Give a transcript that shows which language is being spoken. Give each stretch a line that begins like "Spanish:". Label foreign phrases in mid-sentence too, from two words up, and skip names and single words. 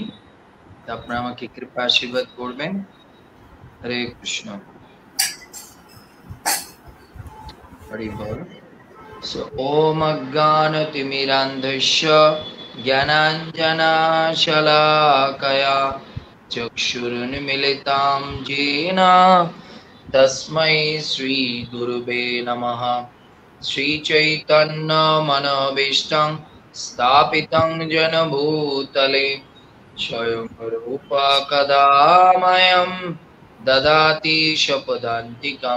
Bangla: আপনারা আমাকে কৃপা আশীর্বাদ করবেন। হরে কৃষ্ণ। হরি বল।
Sanskrit: ওম অজ্ঞানতিমিরান্ধস্য জ্ঞানাঞ্জনশলাকয়া চক্ষুरुन्मिलितं येन तस्मै श्रीगुरुवे नमः। श्रीचैतन्यमनोभीष्टं स्थापितं येन भूतले स्वयं रूपा कदा मह्यं ददाति स्वपदान्तिकम्।